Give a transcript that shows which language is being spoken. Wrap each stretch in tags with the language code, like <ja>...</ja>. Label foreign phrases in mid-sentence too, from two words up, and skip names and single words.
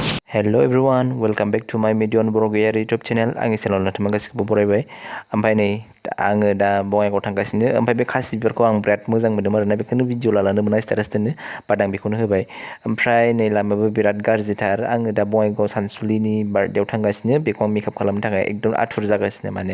<en>Hello everyone, welcome back to my Mediyon YouTube channel.</en> <brx>आंनि चेनेलाव नोंथांमोन गासिखौबो बरायबाय। ओमफ्राय नै आङो दा बङाइगाव थांगासिनो। ओमफ्राय बे खासि बिबारखौ आं बिराद मोजां मोनदों आरोना, बेखौनो भिडिअ लालांदोंमोन स्टेटास दोननो, बाट आं बेखौनो होबाय। ओमफ्राय नै लामायाबो बिराद गाज्रिथार। आङो दा बङाइगाव सानसुलिनि बार्थडेआव थांगासिनो, बेखौ आं मेकआप खालामनो थाखाय एकदम आथुर जागासिनो माने।</brx>